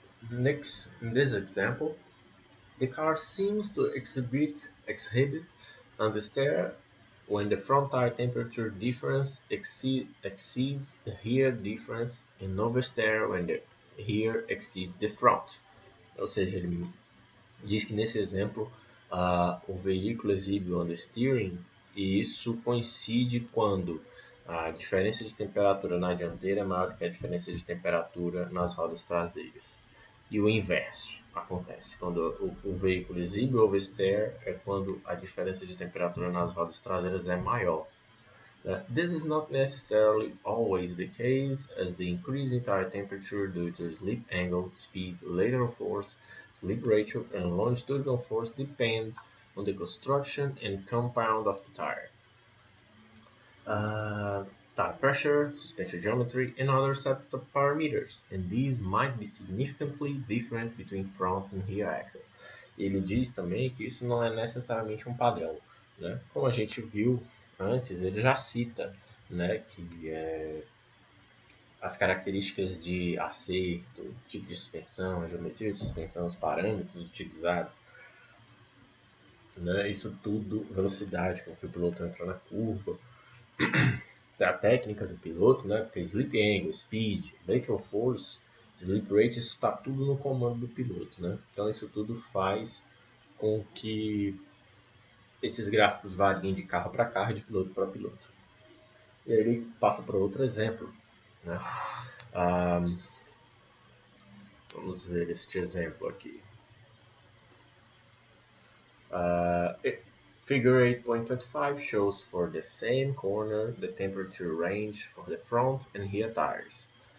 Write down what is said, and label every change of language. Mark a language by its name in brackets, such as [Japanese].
[English] Next, in this example, the car seems to exhibit understeer when the front tire temperature difference exceeds the rear difference and oversteer when the rear exceeds the front. [Portuguese] Ou seja, ele diz que nesse exemplo o veículo exibe o understeering e isso coincide quando a diferença de temperatura na dianteira é maior do que a diferença de temperatura nas rodas traseiras. E o inverso acontece. Quando o veículo exibe o oversteer é quando a diferença de temperatura nas rodas traseiras é maior. [English] This is not necessarily always the case, as the increase in tire temperature due to slip angle, speed, lateral force, slip ratio, and longitudinal force depends on the construction and compound of the tire. Tire pressure, suspension geometry, and other set of parameters, and these might be significantly different between front and rear axle. [Portuguese] Ele diz também que isso não é necessariamente um padrão, né? Como a gente viu antes, ele já cita, né, que as características de acerto, tipo de suspensão, geometria de suspensão, os parâmetros utilizados, né, isso tudo, velocidade com que o piloto entra na curva, a técnica do piloto, né? Porque slip angle, speed, lateral force, slip rate, isso está tudo no comando do piloto, né? Então isso tudo faz com que esses gráficos variem de carro para carro e de piloto para piloto. E aí ele passa para outro exemplo, né? Vamos ver este exemplo aqui. [English] Figure 8.25 shows for the same corner the temperature range for the front and rear tires.